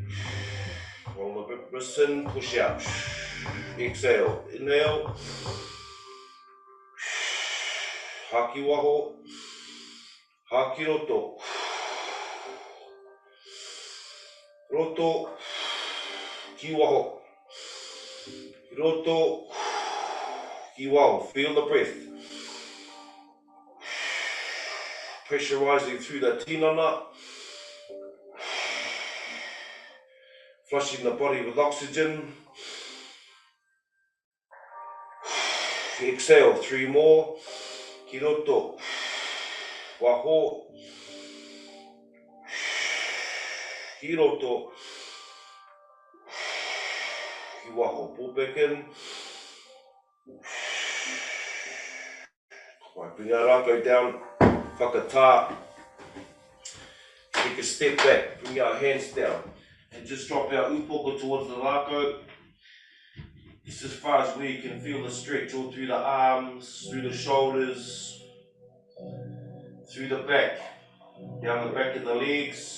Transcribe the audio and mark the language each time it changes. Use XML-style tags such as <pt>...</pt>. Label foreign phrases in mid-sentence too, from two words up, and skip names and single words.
<en>Roll the wrists in, push out. Exhale, inhale.</en> <mi>Haki waho, haki roto. Roto, ki waho. Roto, ki waho.</mi> <en>Feel the breath. Pressurizing through the tinana. Flushing the body with oxygen. Exhale, 3 more.</en> <mi>Ki roto, waho. Ki roto, ki waho.</mi> <en>Pull back in. Right, bring our Rākau down.</en> <mi>Whakatā.</mi> <en>Take a step back, bring our hands down, and just drop our upoko towards the Rākau. Just as far as where you can feel the stretch, all through the arms, through the shoulders, through the back, down the back of the legs.</en>